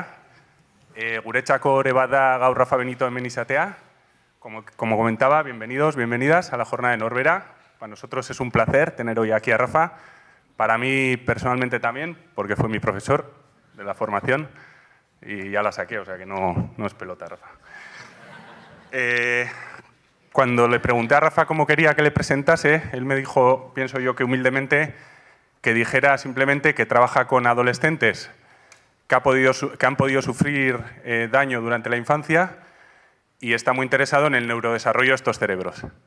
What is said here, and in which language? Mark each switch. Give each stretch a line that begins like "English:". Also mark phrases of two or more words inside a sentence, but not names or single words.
Basque: Guretzako ore bat da gaur Rafa Benito hemen izatea.
Spanish: Como comentaba, bienvenidos, bienvenidas a la jornada de Norbera. Para nosotros es un placer tener hoy aquí a Rafa. Para mí personalmente también, porque fue mi profesor de la formación y ya la saqué, o sea que no es pelota, Rafa. Cuando le pregunté a Rafa cómo quería que le presentase, él me dijo, pienso yo que humildemente, que dijera simplemente que trabaja con adolescentes que han podido sufrir daño durante la infancia y está muy interesado en el neurodesarrollo de estos cerebros.